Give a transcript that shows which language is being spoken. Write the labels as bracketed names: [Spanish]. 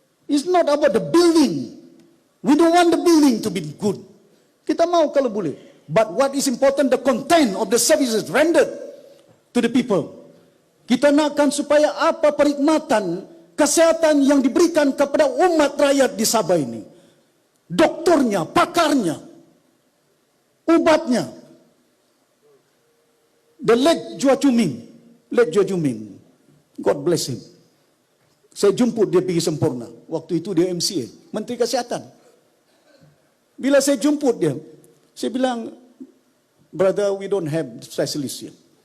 [English] It's not about the building. We don't want the building to be good. [Malay] Kita mau kalau boleh. [English] But what is important, the content of the services rendered to the people. [Malay] Kita nakkan supaya apa perkhidmatan kesehatan yang diberikan kepada umat rakyat di Sabah ini. Doktornya, pakarnya, ubatnya. [English] The late Jua Juming, God bless him. [Malay] Saya jemput dia pergi Sempurna. Waktu itu dia MCA, Menteri Kesihatan. Bila saya jemput dia, saya bilang, [English] brother, we don't have specialist here.